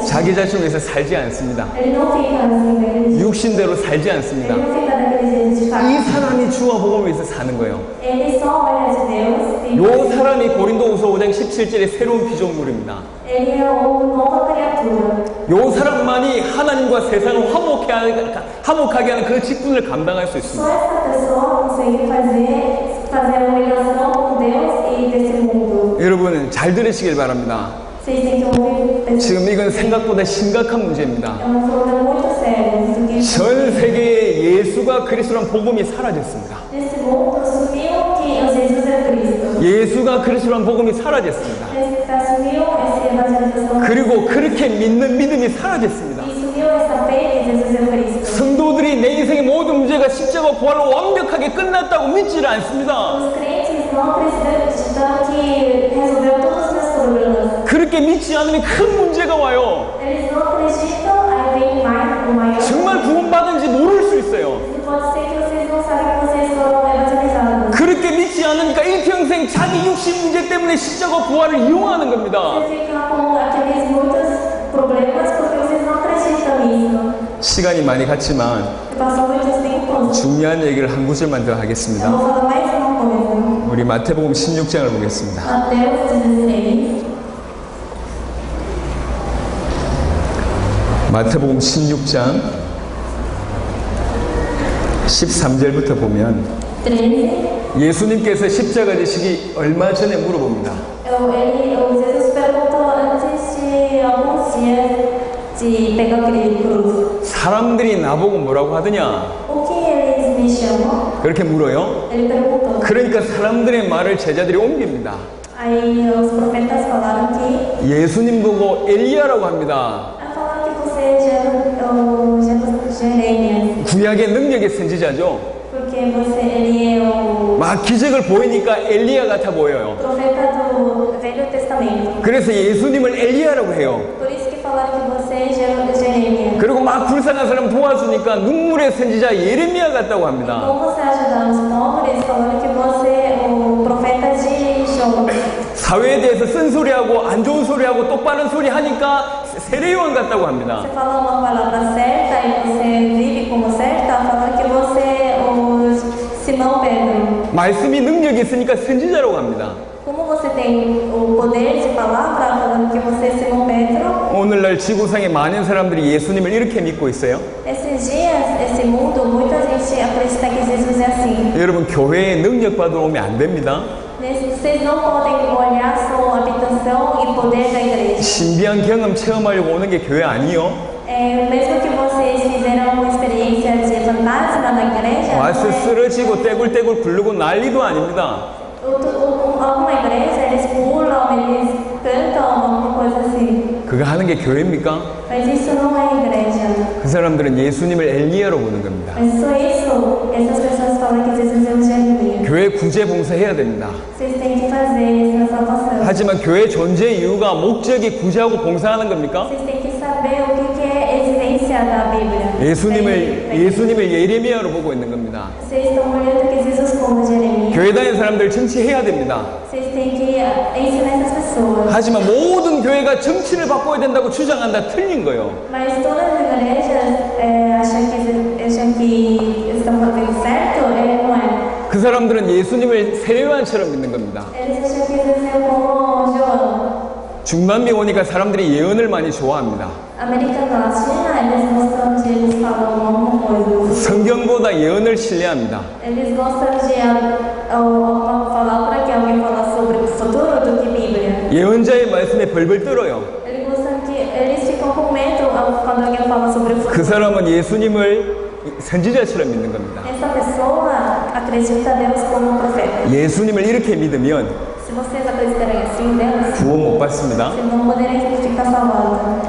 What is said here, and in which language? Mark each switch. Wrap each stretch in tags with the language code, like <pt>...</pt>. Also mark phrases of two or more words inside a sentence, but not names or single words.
<ko>자기 자신을 위해서 살지 않습니다.</ko> <pt>Ele não fica assim daquele jeito.</pt> <ko>육신대로 살지 않습니다.</ko> <pt>Ele não fica daquele jeito de</pt> <ko>이</ko> <pt>fato.</pt> <ko>사람이 주와 복음을 위해서 사는 거예요.</ko> <pt>Ele só olha de Deus.</pt> <ko>요 사람이 고린도후서 5장 17절의 새로운 피조물입니다.</ko> <pt>Ele é uma nova criatura.</pt> <ko>요 사람만이 하나님과 세상을 화목하게 하는 그 직분을 감당할 수</ko> <pt>Só</pt> <ko>있습니다.</ko> <pt>essa pessoa consegue fazer uma ligação com Deus e desse mundo.</pt> <ko>여러분 잘 들으시길 바랍니다.</ko> <pt>Vocês têm que ouvir.</pt> <ko>지금 이건 생각보다 심각한 문제입니다.</ko> <pt>É um problema muito sério. Isso que</pt> <ko>전 세계에 예수가 그리스도란 복음이 사라졌습니다.</ko> <pt>nesse mundo sumiu que Jesus é Cristo.</pt> <ko>예수가 그리스도란 복음이 사라졌습니다.</ko> <pt>Sumiu essa evangelização.</pt> <ko>그리고 그렇게 믿는 믿음이 사라졌습니다.</ko> <pt>E sumiu essa fé que Jesus é Cristo.</pt> <ko>성도들이 내 인생의 모든 문제가 십자가 부활로 완벽하게 끝났다고 믿지를 않습니다.</ko> <pt>Os crentes não acreditam que resolveu todos os seus problemas.</pt> <ko>그렇게 믿지 않으면 큰 문제가 와요.</ko> <pt>Eles não acreditam, aí vem o maior.</pt> <ko>정말 구원받은지 모를 수 있어요.</ko> <pt>Pode ser que vocês não sabem que vocês foram evangelizados.</pt> <ko>그렇게 믿지 않으니까 일평생 자기 육신 문제 때문에 십자가 부활을 이용하는 겁니다.</ko> <pt>Vocês ficam com aqueles muitos problemas porque vocês não acreditam nisso.</pt> <ko>시간이 많이 갔지만</ko> <pt>Passou muitos tempos.</pt> <ko>중요한 얘기를 한 구절만 더</ko> <pt>Eu</pt> <ko>하겠습니다.</ko> <pt>vou falar mais uma coisa.</pt> <ko>우리 마태복음 16장을 보겠습니다.</ko> <pt>Mateus 16.</pt> <ko>마태복음 16장 13절부터 보면</ko> <pt>13.</pt> <ko>예수님께서 십자가 지시기 얼마 전에 물어봅니다.</ko> <pt>O Jesus perguntou antes de alguns dias de pegar aquele cruz.</pt> <ko>사람들이 나보고 뭐라고 하더냐?</ko> <pt>O que eles me chamam?</pt> <ko>그렇게 물어요.</ko> <pt>Ele perguntou.</pt> <ko>그러니까 사람들의 말을 제자들이 옮깁니다.</ko> <pt>Aí os profetas falaram que</pt> <ko>예수님 보고 엘리야라고 합니다.</ko> <pt>falaram que você é Jeremias,</pt> <ko>구약의 능력의 선지자죠.</ko> <pt>porque ele é o</pt> <ko>막 기적을 보이니까 엘리야 같아 보여요.</ko> <pt>profeta do Velho Testamento.</pt> <ko>그래서 예수님을 엘리야라고 해요.</ko> <pt>Por isso que falaram que você é Jeremias.</pt> <ko>그리고 막 불쌍한 사람 도와주니까 눈물의 선지자 예레미야 같다고 합니다.</ko> <pt>Como você ajudar os pobres, falaram que você é o profeta de Jó.</pt> <ko>사회에 대해서 쓴소리하고 안 좋은 소리하고 똑바른 소리 하니까 세례요한 같다고 합니다.</ko> <pt>Você fala uma palavra certa e você vive como certa, falando que você é o Simão Pedro.</pt> <ko>말씀이 능력이 있으니까 선지자라고 합니다.</ko> <pt>Como você tem o poder de palavra, falando que você é Simão Pedro,</pt> <ko>오늘날 지구상에 많은 사람들이 예수님을 이렇게 믿고 있어요.</ko> <pt>esses dias, esse mundo, muita gente acredita que Jesus é assim.</pt> <ko>여러분, 교회에 능력 받으러 오면 안 됩니다.</ko> <pt>Vocês não podem olhar só a habitação e poder da igreja.</pt> <ko>신비한 경험 체험하려고 오는 게 교회 아니요.</ko> <pt>Mesmo que vocês fizeram uma experiência de fantasma na igreja,</pt> <ko>와서 쓰러지고 떼굴떼굴 굴르고 난리도 아닙니다.</ko> <pt>alguma igreja eles pulam, eles cantam, alguma coisa assim.</pt> <ko>그거 하는 게 교회입니까?</ko> <pt>Mas isso não é igreja.</pt> <ko>그 사람들은 예수님을 엘리야로 보는 겁니다.</ko> <pt>Mas só isso, essas pessoas falam que Jesus é o Jeremias.</pt> <ko>교회 구제 봉사해야 됩니다.</ko> <pt>Vocês têm que fazer essa salvação.</pt> <ko>하지만 교회 존재 이유가 목적이 구제하고 봉사하는 겁니까?</ko> <pt>Vocês têm que saber o que é a existência da Bíblia.</pt> <ko>예수님을 예레미야로 보고 있는 겁니다.</ko> <pt>Vocês estão olhando que Jesus como Jeremias.</pt> <ko>교회 다니는 사람들 정치해야 됩니다.</ko> <pt>Vocês têm que ensinar essas pessoas.</pt> <ko>하지만 모든 교회가 정치를 바꿔야 된다고 주장한다 틀린 거예요.</ko> <pt>Mas todas as igrejas acham que estão fazendo certo, não é.</pt> <ko>그 사람들은 예수님을 세례요한처럼 믿는 겁니다.</ko> <pt>Eles acham que Jesus é como João.</pt> <ko>중남미 오니까 사람들이 예언을 많이 좋아합니다.</ko> <pt>América Latina, eles gostam de eles falam alguma coisa.</pt> <ko>성경보다 예언을 신뢰합니다.</ko> <pt>Eles gostam de falar para que alguém fala sobre o futuro do que Bíblia.</pt> <ko>예언자의 말씀에 벌벌 떨어요.</ko> <pt>Eles ficam com medo quando alguém fala sobre o</pt> <ko>그</ko> <pt>futuro.</pt> <ko>사람은 예수님을 선지자처럼 믿는 겁니다.</ko> <pt>Essa pessoa acredita Deus como um profeta.</pt> <ko>예수님을 이렇게 믿으면</ko> <pt>Se vocês acreditarem assim em Deus,</pt> <ko>구원 못 받습니다.</ko> <pt>vocês não poderem ficar salvados.</pt>